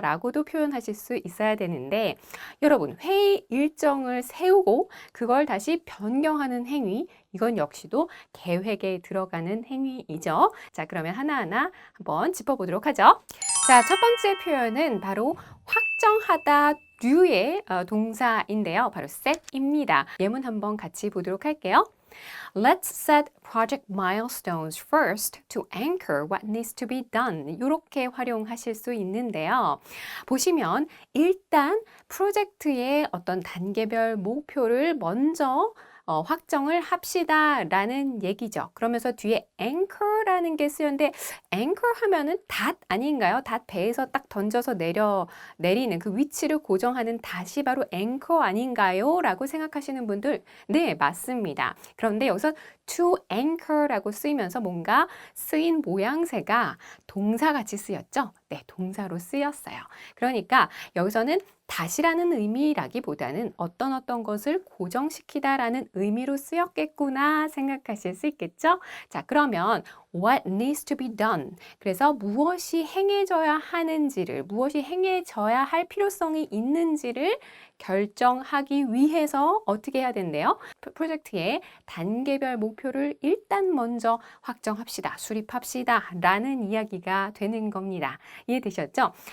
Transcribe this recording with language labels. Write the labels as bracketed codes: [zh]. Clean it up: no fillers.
[ko] 라고도 표현하실 수 있어야 되는데, 여러분, 회의 일정을 세우고 그걸 다시 변경하는 행위, 이건 역시도 계획에 들어가는 행위이죠. 자, 그러면 하나하나 한번 짚어보도록 하죠. 자, 첫 번째 표현은 바로 확정하다 류의 동사인데요. 바로 set입니다. 예문 한번 같이 보도록 할게요. [en] Let's set project milestones first to anchor what needs to be done. [ko] 이렇게 활용하실 수 있는데요. 보시면 일단 프로젝트의 어떤 단계별 목표를 먼저 확정을 합시다 라는 얘기죠. 그러면서 뒤에 anchor라는 게 쓰였는데 anchor 하면은 닷 아닌가요? 닷 배에서 딱 던져서 내리는 그 위치를 고정하는 닷이 바로 anchor 아닌가요? 라고 생각하시는 분들 네, 맞습니다. 그런데 여기서 to anchor라고 쓰이면서 뭔가 쓰인 모양새가 동사같이 쓰였죠? 네, 동사로 쓰였어요. 그러니까 여기서는 닷이라는 의미라기보다는 어떤 것을 고정시키다라는 의미로 쓰였겠구나 생각하실 수 있겠죠? [en] 자, 그러면 what needs to be done. [ko] 그래서 무엇이 행해져야 하는지를, 무엇이 행해져야 할 필요성이 있는지를 결정하기 위해서 어떻게 해야 된대요? 프로젝트의 단계별 목표를 일단 먼저 확정합시다, 수립합시다 라는 이야기가 되는 겁니다. 이해되셨죠?